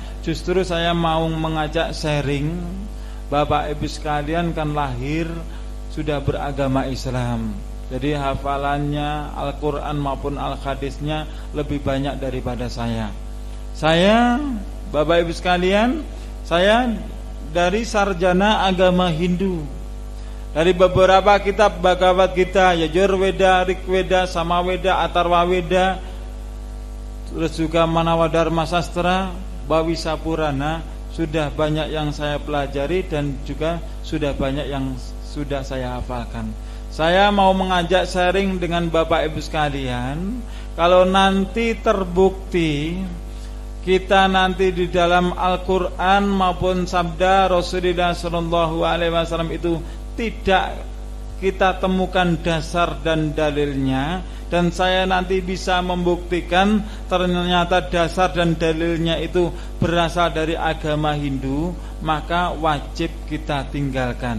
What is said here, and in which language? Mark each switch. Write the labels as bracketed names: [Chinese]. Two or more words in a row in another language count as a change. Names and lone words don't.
[Indonesian] Justru saya mau mengajak sharing. Bapak Ibu sekalian kan lahir sudah beragama Islam, jadi hafalannya Al-Quran maupun Al-Hadisnya lebih banyak daripada saya. Bapak Ibu sekalian, saya dari sarjana agama Hindu. Dari beberapa kitab Bhagavad Gita, Yajurveda, Rigveda, Samaveda, Atharvaveda, terus juga Manawadharma Sastra, Bhavisa Purana, sudah banyak yang saya pelajari dan juga sudah banyak yang sudah saya hafalkan. Saya mau mengajak sharing dengan Bapak Ibu sekalian. Kalau nanti terbukti kita nanti di dalam Al-Quran maupun sabda Rasulullah [Arabic] صلى الله عليه وسلم [Indonesian] itu tidak kita temukan dasar dan dalilnya, dan saya nanti bisa membuktikan ternyata dasar dan dalilnya itu berasal dari agama Hindu, maka wajib kita tinggalkan.